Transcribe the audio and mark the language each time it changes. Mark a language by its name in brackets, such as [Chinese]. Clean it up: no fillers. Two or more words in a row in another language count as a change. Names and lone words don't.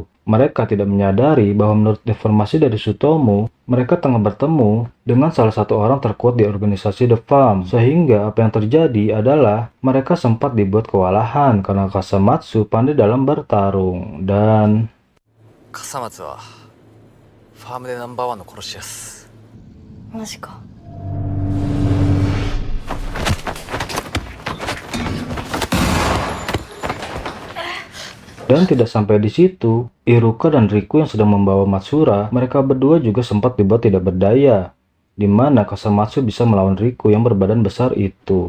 [Indonesian] Mereka tidak menyadari bahwa menurut informasi dari Sutomu, mereka tengah bertemu dengan salah satu orang terkuat di organisasi The Farm. Sehingga apa yang terjadi adalah mereka sempat dibuat kewalahan karena Kasamatsu pandai dalam bertarung. Dan [Japanese] 笠松はファームで number 1の殺し屋っす。マジか。 [Indonesian] Dan tidak sampai di situ, Iruka dan Riku yang sedang membawa Matsura, mereka berdua juga sempat dibuat tidak berdaya, di mana Kasamatsu bisa melawan Riku yang berbadan besar itu.